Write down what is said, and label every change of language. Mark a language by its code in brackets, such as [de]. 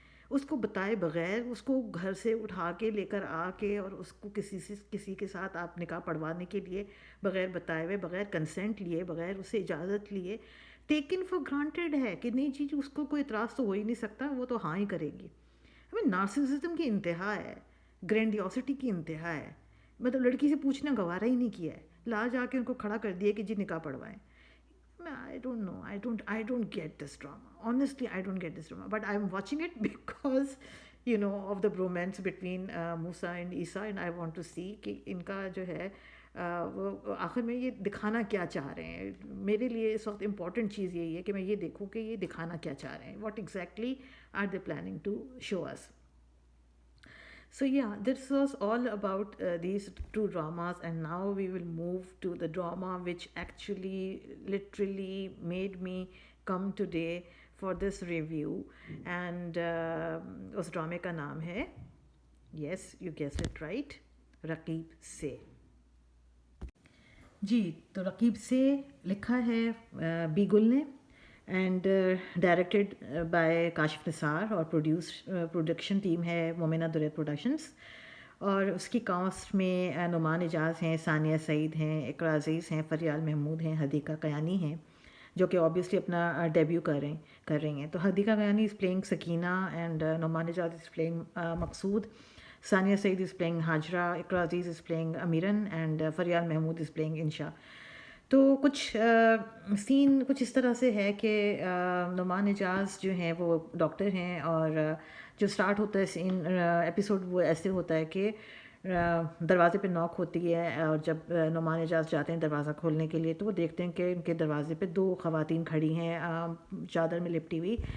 [ur] اس کو بتائے بغیر، اس کو گھر سے اٹھا کے لے کر آ کے، اور اس کو کسی کے ساتھ آپ نکاح پڑھوانے کے لیے بغیر بتائے ہوئے، بغیر کنسنٹ لیے، بغیر اس سے اجازت لیے، ٹیکن فار گرانٹیڈ ہے کہ نہیں جی اس کو کوئی اعتراض تو ہو ہی نہیں سکتا، وہ تو ہاں ہی کرے گی. ہمیں نارسسزم کی انتہا ہے، گرینڈیوسٹی کی انتہا ہے. مطلب لڑکی سے پوچھنا گوارا ہی نہیں کیا ہے، لا جا کے ان کو کھڑا کر دیا کہ جی نکاح پڑھوائیں. [en] I don't know. I don't get this drama. Honestly, I don't get this drama. But I'm watching it because, of the bromance between Musa and Isa, and I want to see [ur] کہ ان کا جو ہے وہ آخر میں یہ دکھانا کیا چاہ رہے ہیں. میرے لیے اس وقت امپورٹنٹ چیز یہی ہے کہ میں یہ دیکھوں کہ یہ دکھانا کیا چاہ رہے ہیں. [en] What exactly are they planning to show us? So yeah, this was all about these two dramas, and now we will move to the drama which actually literally made me come today for this review. [ur] And اس ڈرامے کا نام ہے, [en] yes you guessed it right, [ur] رقیب سے. جی تو رقیب سے لکھا ہے be گل نے، اینڈ ڈائریکٹڈ بائی کاشف نثار، اور پروڈکشن ٹیم ہے مومنہ دریا پروڈکشنز. اور اس کی کاسٹ میں نعمان اعجاز ہیں، ثانیہ سعید ہیں، اقرا عزیز ہیں، فریال محمود ہیں، حدیقہ قیانی ہیں، جو کہ اوبیسلی اپنا ڈیبیو کر رہی ہیں. تو Hadiqa قیانی is playing Sakina, and Noman Ejaz is playing Maqsood. Sania Saeed is playing Hajra, Iqra Aziz is playing Ameeran, and Faryal Mahmood is playing انشا. تو کچھ سین کچھ اس طرح سے ہے کہ نعمان اعجاز جو ہیں وہ ڈاکٹر ہیں، اور جو سٹارٹ ہوتا ہے سین ایپیسوڈ وہ ایسے ہوتا ہے کہ دروازے پہ نوک ہوتی ہے، اور جب نعمان اعجاز جاتے ہیں دروازہ کھولنے کے لیے تو وہ دیکھتے ہیں کہ ان کے دروازے پہ دو خواتین کھڑی ہیں چادر میں لپٹی ہوئی.